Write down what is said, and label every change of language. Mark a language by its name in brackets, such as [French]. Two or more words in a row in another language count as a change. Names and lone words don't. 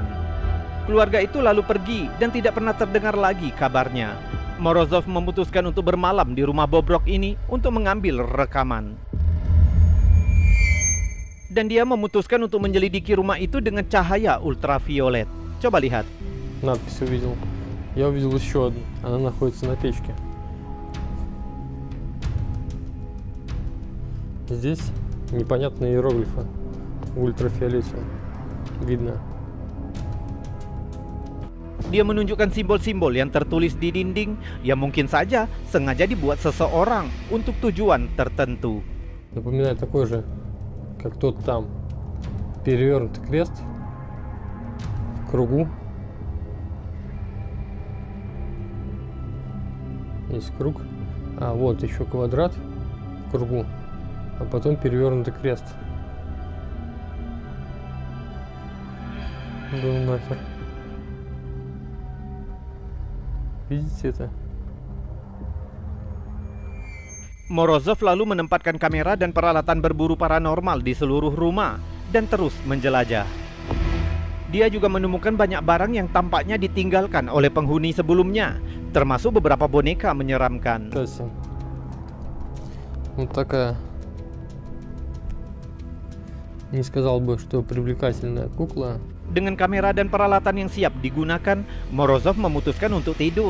[Indonesian] Keluarga itu lalu pergi dan tidak pernah terdengar lagi kabarnya. Morozov memutuskan untuk bermalam di rumah bobrok ini untuk mengambil rekaman. Dan dia memutuskan untuk menyelidiki rumah itu dengan cahaya ultraviolet. Coba lihat. [Russian] Надпись увидел. Я увидел еще одну. Она находится на печке. Здесь непонятные иероглифы в ультрафиолете. Видно. [Indonesian] Dia menunjukkan simbol-simbol yang tertulis di dinding yang mungkin saja sengaja dibuat seseorang untuk tujuan tertentu. [Russian] Напоминает такой же, как тот там. Перевернутый крест в кругу. Есть круг. А вот еще квадрат в кругу. А потом перевернутый крест. Да нахер. Видите это? [Indonesian] Morozov lalu menempatkan kamera dan peralatan berburu paranormal di seluruh rumah dan terus menjelajah. Dia juga menemukan banyak barang yang tampaknya ditinggalkan oleh penghuni sebelumnya, termasuk beberapa boneka menyeramkan. [Russian] Вот такая. Не сказал бы, что привлекательная кукла. [Indonesian] Dengan kamera dan peralatan yang siap digunakan, Morozov memutuskan untuk tidur.